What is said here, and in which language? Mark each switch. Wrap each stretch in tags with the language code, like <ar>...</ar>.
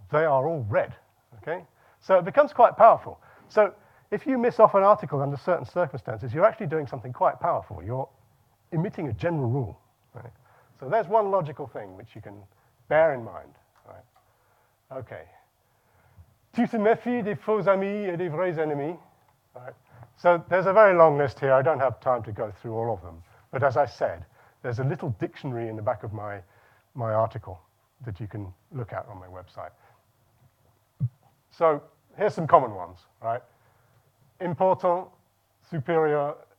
<en>They are all red, okay? So it becomes quite powerful. So if you miss off an article under certain circumstances, you're actually doing something quite powerful. You're emitting a general rule, right? So there's one logical thing which you can bear in mind, right? Okay.</en> <fr>Tu te méfies des faux amis et des vrais ennemis.</fr> <en>Right. So there's a very long list here. I don't have time to go through all of them. But as I said, there's a little dictionary in the back of my article that you can look at on my website. So here's some common ones, right? Important, superior.</en>